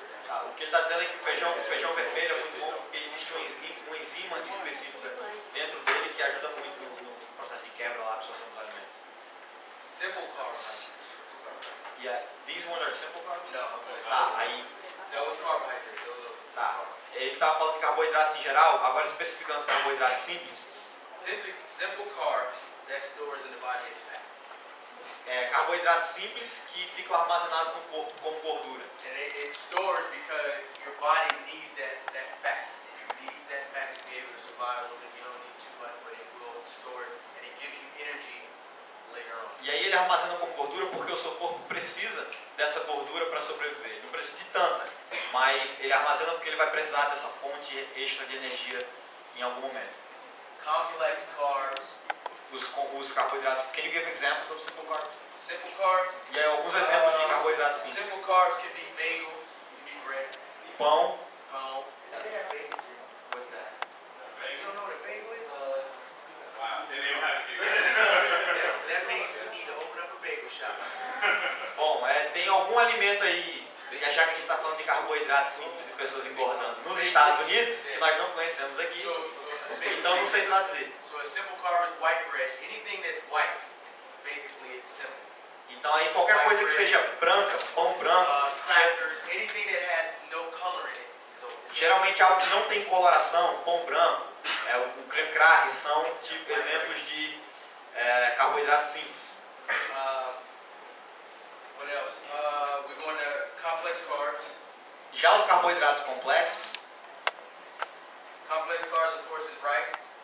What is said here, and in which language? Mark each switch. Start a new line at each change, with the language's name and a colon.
Portuguese: Ah, o que ele está dizendo é que o feijão vermelho é muito bom porque existe uma enzima específica dentro dele que ajuda muito no processo de quebra lá, absorção dos alimentos.
English: Simple carbs. Yeah, these one are simple carbs? No.
Portuguese: Tá, aí,
English: That was carbohydrates. Those are
Portuguese: tá. Ele estava falando de carboidratos em geral, agora especificando os carboidratos simples.
English: simple carbs that stores in the body as fat.
Portuguese: Carboidratos simples que ficam armazenados no corpo como gordura.
English: And it stores because your body needs that fat. It needs that fat to be able to survive a little bit. You don't need too much, but it will store it and it gives you energy later on.
Portuguese: E aí ele armazena como gordura porque o seu corpo precisa dessa gordura para sobreviver. Ele não precisa de tanta, mas ele armazena porque ele vai precisar dessa fonte extra de energia em algum momento.
English: Complex carbs.
Portuguese: Os carboidratos.
English: Can you give examples of simple carbs? Simple carbs.
Portuguese: E aí alguns exemplos de carboidratos simples.
English: Simple carbs can be bagels, can be bread,
Portuguese: Pão.
English: pão. What's that? You don't know what a bagel is? Wow, they didn't have to That means we need to open up a bagel shop.
Portuguese: Bom, tem algum alimento aí, já que a gente está falando de carboidratos simples e pessoas engordando nos Estados Unidos, que nós não conhecemos aqui, então não sei traduzir.
English: So a simple carb is white bread. Anything that's white, basically it's simple.
Portuguese: Então aí qualquer coisa que seja branca, pão branco,
English: Crackers, anything that has no color in it is okay.
Portuguese: geralmente algo que não tem coloração, pão branco, o creme cracker, são tipo exemplos de carboidratos simples.
English: What else? We're going to complex carbs.
Portuguese: Já os carboidratos complexos,
English: Complex carbs, of course, is rice.